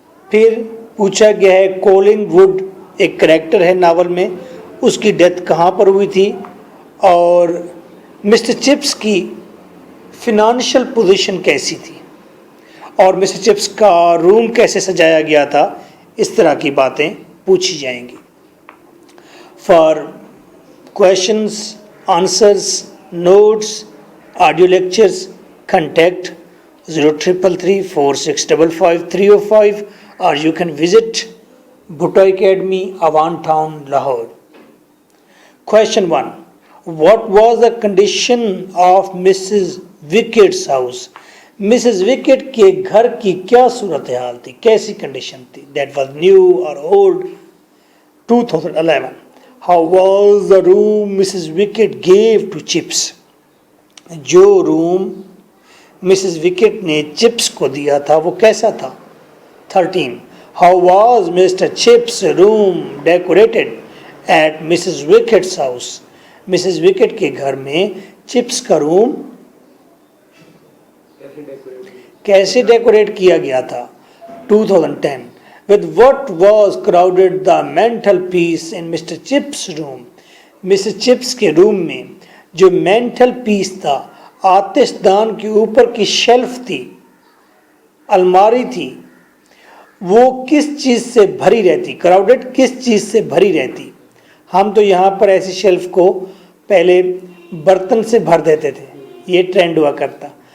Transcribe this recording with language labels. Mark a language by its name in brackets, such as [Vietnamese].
[Hindi] फिर पूछा गया है कॉलिंग वुड एक कैरेक्टर है नावल में, उसकी डेथ कहाँ पर हुई थी और मिस्टर चिप्स की फिनंशियल पोजीशन कैसी थी और मिस्टर चिप्स का रूम कैसे सजाया गया था। इस तरह की बातें पूछी जाएंगी। [English] For questions, answers, notes, audio lectures, contact 03334655 or you can visit Bhutto Academy, Awan Town, Lahore. Question 1. What was the condition of Mrs. Wicket's house? Mrs. [Hindi] Wicket के घर की क्या सूरत हाल थी, कैसी कंडीशन थी? [English] That was new or old? 2011. How was the room Mrs. Wicket gave to Chips? [Hindi] जो room Mrs wicket ने chips को दिया था वो कैसा था? [English] 13. How was Mr. Chips' room decorated at Mrs. Wicket's house? [Hindi] Mrs wicket के घर में चिप्स का रूम कैसे डेकोरेट किया गया था? [English] 2010. With what was crowded the mantel piece in Mr. Chips' room? [Hindi] Mrs chips के रूम में जो मेंटल पीस था, आतिशदान के ऊपर की शेल्फ थी, अलमारी थी, वो किस चीज़ से भरी रहती? क्राउडेड किस चीज़ से भरी रहती? हम तो यहाँ पर ऐसी शेल्फ को पहले बर्तन से भर देते थे, ये ट्रेंड हुआ करता।